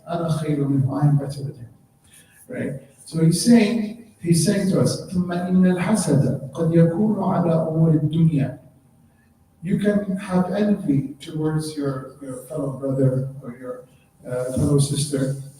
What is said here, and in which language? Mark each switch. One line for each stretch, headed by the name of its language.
Arabic: Ana khayru minhu,
English: I am better than him. Right? So he's saying to us,
Arabic: ثم إن الحسد قد يكون على أمور الدنيا.
English: You can have envy towards your fellow brother or your fellow sister.